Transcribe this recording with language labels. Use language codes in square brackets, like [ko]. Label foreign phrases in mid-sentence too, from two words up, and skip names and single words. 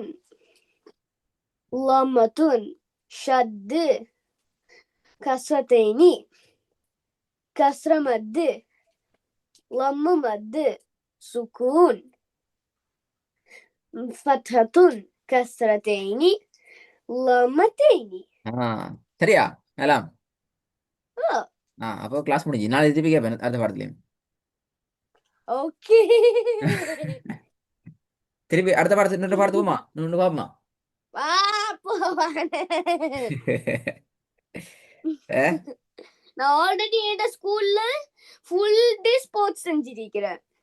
[ar] لمة شد كسرتين كسر مد لم مد سكون فتحة كسرتين لمتين. [ta] சரியா எல்லாம்? அப்போ கிளாஸ் முடிஞ்சு நாளை திருப்பி கேட்பேன் அடுத்த பாடத்துலையும். ஓகே திருப்பி அடுத்த பாடத்து இன்னொரு பாடத்து போமா இன்னொன்று பாப்போமா? நான் ஆல்ரெடி என் ஸ்கூல்ல [en] full day sports [ta] செஞ்சிருக்கிறேன்.